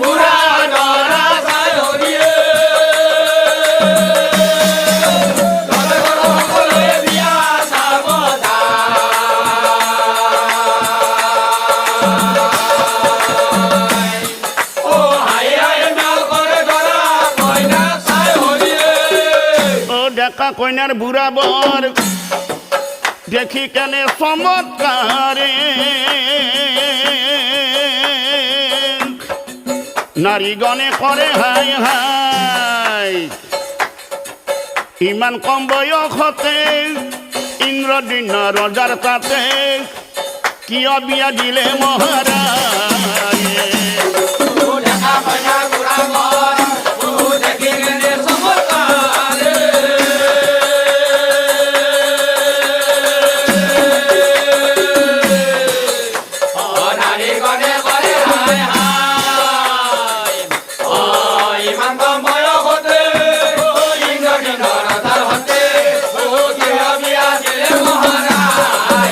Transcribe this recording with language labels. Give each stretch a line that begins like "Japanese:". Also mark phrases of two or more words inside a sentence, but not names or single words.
Assamese: বুঢ়া দৰা চাই হৰিয়ে ৰজা ঘৰৰ সকলোৱে বিয়া চাব যায়। অ হাই হাই মেল কৰে দৰা কইনা চাই হৰিয়ে ও ডেকা কইনার বুড়া বর দেখি কেনে চমৎকারে নারীগণে করে হাই হাই ইমান কম বয়সতে ইন্দ্রদিন রজার তাতে কিয় বিয়া দিলে মহারাজ দেখা কইনা বুঢ়া বৰ দেখি কেনে চমৎকাৰে নাৰী গণে কৰে হাই হাই ইমান কম বয়সতে ইন্দ্ৰদিন ৰজাৰ হতে কিয় বিয়া দিলে মহাৰাজ